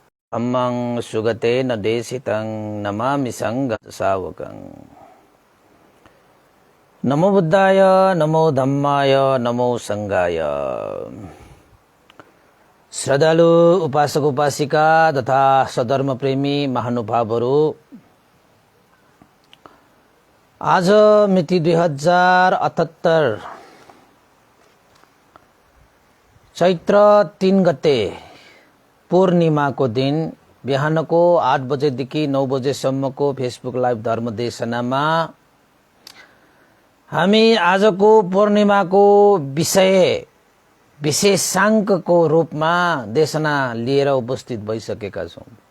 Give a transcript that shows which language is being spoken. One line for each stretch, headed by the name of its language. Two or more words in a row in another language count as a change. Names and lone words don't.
Pali: अम्मं सुगते न देशितं नमामि संघसावकं। नमो बुद्धाय, नमो धम्माय, नमो संघाय।
Nepali: श्रद्धालु उपासक उपासिका तथा सधर्म प्रेमी महानुभावहरू, आज मिति 2078 चैत्र 3 गते पूर्णिमा को दिन बिहान को 8 बजेदेखि 9 बजेसम्मको
English: Facebook live
Nepali: धर्मदेशनामा हामी आजको पूर्णिमाको विषय विशेषांकको रूपमा देशना लिएर उपस्थित भइसकेका छौं।